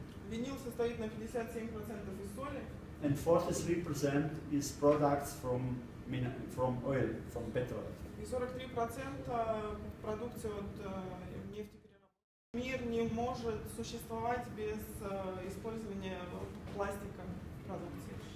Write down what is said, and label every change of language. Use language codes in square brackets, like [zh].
[ru] Винил состоит на 57% из соли. [en] And 43% is products from oil, from petrol. [ru] И 43% продукции от нефтепереработки. Мир не может существовать без использования пластика в продукции.